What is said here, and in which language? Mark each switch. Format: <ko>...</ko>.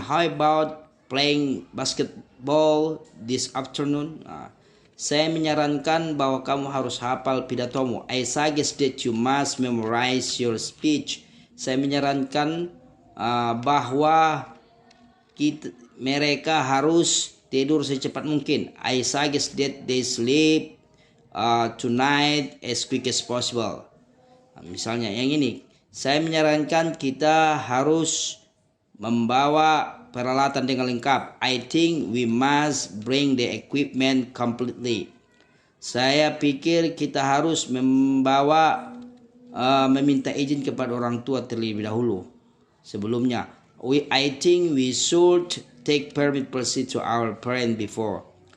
<en>How about playing basketball this afternoon?</en> <id>Saya menyarankan bahwa kamu harus hafal pidatomu.</id> <en>I suggest that you must memorize your speech.</en> <id>Saya menyarankan bahwa mereka harus tidur secepat mungkin.</id> <en>I suggest that they sleep tonight as quick as possible.</en> <id>Misalnya yang ini, saya menyarankan kita harus membawa peralatan dengan lengkap.</id> <en>I think we must bring the equipment completely.</en> <id>Saya pikir kita harus meminta izin kepada orang tua terlebih dahulu. Sebelumnya,</id> <en>I think we should take permit proceed to our parent before.</en>